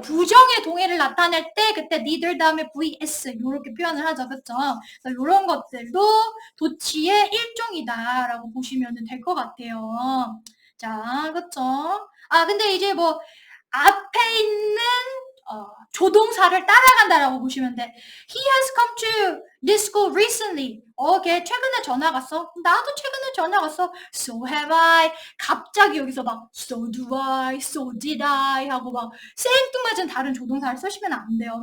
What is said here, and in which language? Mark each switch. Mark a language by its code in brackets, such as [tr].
[ko] 부정의 동의를 나타낼 때 그때 neither 다음에 vs 요렇게 표현을 하죠. 그쵸? 그래서 요런 것들도 도치의 일종이다 라고 보시면 될 것 같아요. 자, 그쵸? 근데 이제 뭐 앞에 있는 조동사를 따라간다라고 보시면 돼. [en] He has come to this school recently. [ko] 걔 최근에 전화 갔어. 나도 최근에 전화 갔어. [en] So have I. [ko] 갑자기 여기서 막 [en] so do I, so did I [ko] 하고 막 생뚱맞은 다른 조동사를 쓰시면 안 돼요.